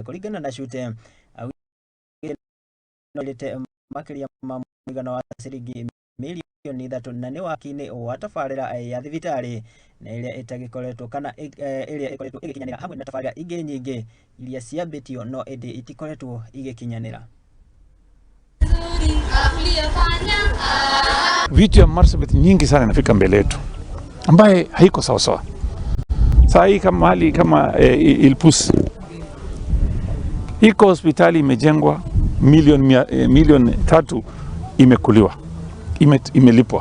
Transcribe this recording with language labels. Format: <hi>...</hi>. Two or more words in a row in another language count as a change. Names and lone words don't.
<ki>Kũringana na CHUTE, makĩria ma mũigana wa ciringi milioni 3 na nĩ waki-inĩ wa tabarĩra ya thibitarĩ na ĩrĩa ĩtagĩkoretwo kana ĩrĩa ĩkoretwo ĩgĩkinyanĩra hamwe na tabarĩra ingĩ nyingĩ iria ciambĩtio no ĩndĩ itikoretwo igĩkinyanĩra.</ki> <sw>Vitu ya Marsabit nyingi sana inafika mbele yetu ambaye haiko sawa sawa. Saa hii kama hali kama Ilpus iko hospitali imejengwa milioni 3 imekuliwa, imelipwa.</sw>